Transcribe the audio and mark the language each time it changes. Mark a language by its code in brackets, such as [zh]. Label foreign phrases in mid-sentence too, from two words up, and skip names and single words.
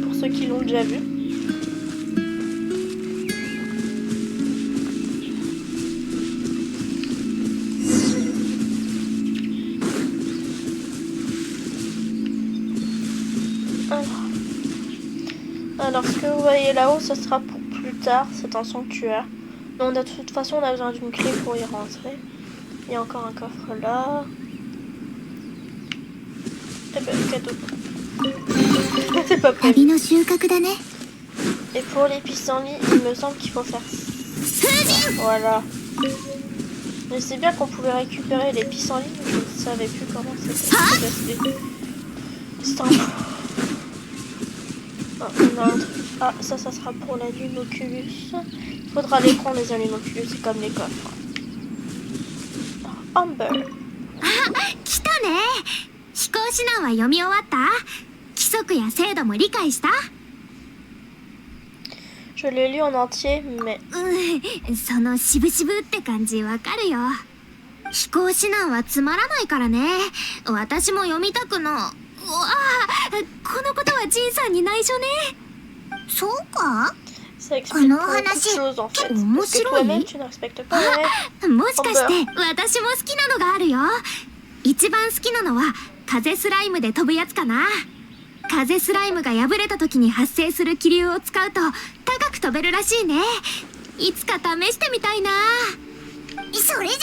[fr] Pour ceux qui l'ont déjà vu. Alors ce que vous voyez là-haut, ce sera pour plus tard. C'est un sanctuaire. Donc de toute façon, on a besoin d'une clé pour y rentrer. Il y a encore un coffre là. Et ben, cadeau. C'est pas prévu. [ja] 旅の収穫だね。 [fr] Et pour les pissenlits, il me semble qu'il faut faire ça. Voilà. Mais c'est bien qu'on pouvait récupérer les pissenlits, mais je ne savais plus comment c'était. C'est un... Ah, on a un truc. Ah, ça sera pour la lune Oculus. Faudra les prendre les allumes Oculus, c'est comme les coffres. Amber. [ja] 来たね。飛行指南は読み終わった？規則や制度も理解した？ [fr] Je l'ai lu en entier, mais... [ja] そのしぶしぶって感じわかるよ。飛行指南はつまらないからね。私も読みたくな。うわあ、このことはジンさんに内緒ね。そうか？ [fr] Ça explique beaucoup de choses en fait. Parce que toi-même, tu ne respectes pas les règles. [ja] もしかして私も好きなのがあるよ。一番好きなのは風スライムで飛ぶやつかな。風スライムが破れた時に発生する気流を使うと高く飛べるらしいね。いつか試してみたいな。それじゃないぞ。